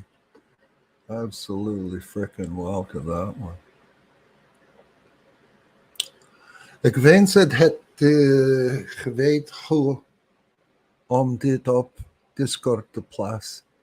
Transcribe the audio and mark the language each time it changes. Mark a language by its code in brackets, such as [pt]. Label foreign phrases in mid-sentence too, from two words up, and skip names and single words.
[en] Absolutely freaking wow to that one. [nl] Ik wens het geweten hoe om dit op Discord te plaatsen.